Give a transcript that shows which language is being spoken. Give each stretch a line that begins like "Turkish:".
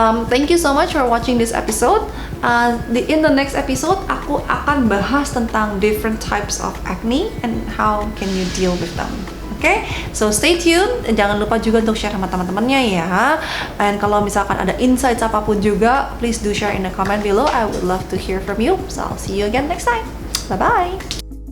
English: Thank you so much for watching this episode. In the next episode,
Indonesian: aku akan bahas tentang
English: different types of acne and how can you deal with them. Okay, so stay tuned.
Indonesian: Jangan lupa juga untuk share sama teman-temannya ya.
English: And
Indonesian: kalau misalkan ada
English: insights
Indonesian: apapun juga,
English: please do share in the comment below. I would love to hear from you. So I'll see you again next time. Bye bye.